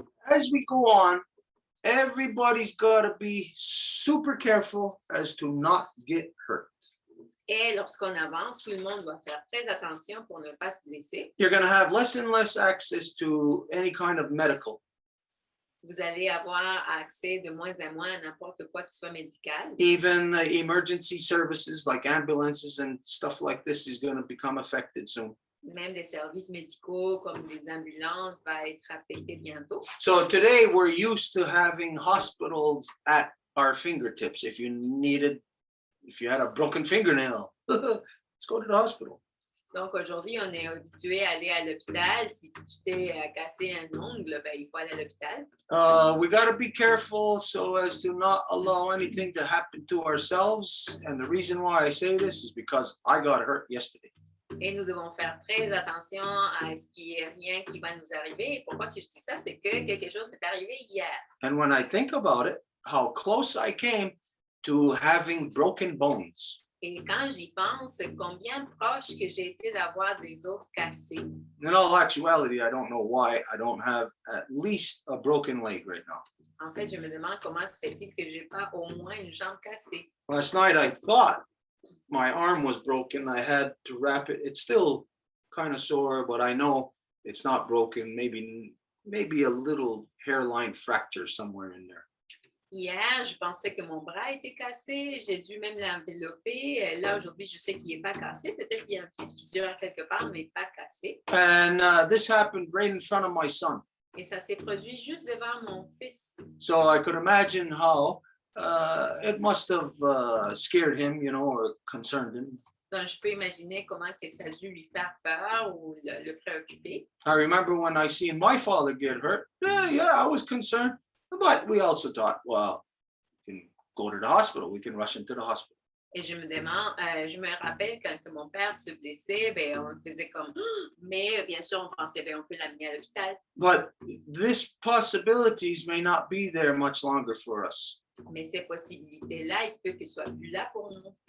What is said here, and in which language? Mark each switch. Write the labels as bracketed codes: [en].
[en] As we go on, everybody's got to be super careful as to not get hurt. [fr] Et lorsqu'on avance, tout le monde doit faire très attention pour ne pas se blesser. [en] You're going to have less and less access to any kind of medical. [fr] Vous allez avoir accès de moins en moins à n'importe quoi qui soit médical. [en] Even emergency services like ambulances and stuff like this is going to become affected soon. [fr] Même les services médicaux comme les ambulances vont être affectés bientôt. [en] So today we're used to having hospitals at our fingertips. If you had a broken fingernail, let's go to the hospital. [fr] Donc aujourd'hui, on est habitué à aller à l'hôpital. Si tu t'es cassé un ongle, ben, il faut aller à l'hôpital. [en] We got to be careful so as to not allow anything to happen to ourselves. And the reason why I say this is because I got hurt yesterday. [fr] Et nous devons faire très attention à ce qu'il n'y ait rien qui va nous arriver. Et pourquoi que je dis ça, c'est que quelque chose m'est arrivé hier. [en] And when I think about it, how close I came to having broken bones. [fr] Et quand j'y pense, combien proche que j'ai été d'avoir des os cassés. [en] In all actuality, I don't know why I don't have at least a broken leg right now. [fr] En fait, je me demande comment se fait-il que je n'ai pas au moins une jambe cassée. [en] Last night I thought my arm was broken. I had to wrap it. It's still kind of sore, but I know it's not broken. Maybe a little hairline fracture somewhere in there. [fr] Hier, je pensais que mon bras était cassé. J'ai dû même l'envelopper. Là, aujourd'hui, je sais qu'il n'est pas cassé. Peut-être qu'il y a un petit fissure quelque part, mais pas cassé. [en] And this happened right in front of my son. [fr] Et ça s'est produit juste devant mon fils. [en] So I could imagine how it must have scared him, or concerned him. [fr] Donc, je peux imaginer comment que ça a dû lui faire peur ou le préoccuper. [en] I remember when I seen my father get hurt. Yeah, I was concerned. But we also thought, well, we can go to the hospital. We can rush into the hospital. [fr] Et je me rappelle quand que mon père se blessait, ben, on faisait comme, mais bien sûr, on pensait, ben, on peut l'amener à l'hôpital. [en] But these possibilities may not be there much longer for us. [fr] Mais ces possibilités-là, il se peut qu'elles soient plus là pour nous.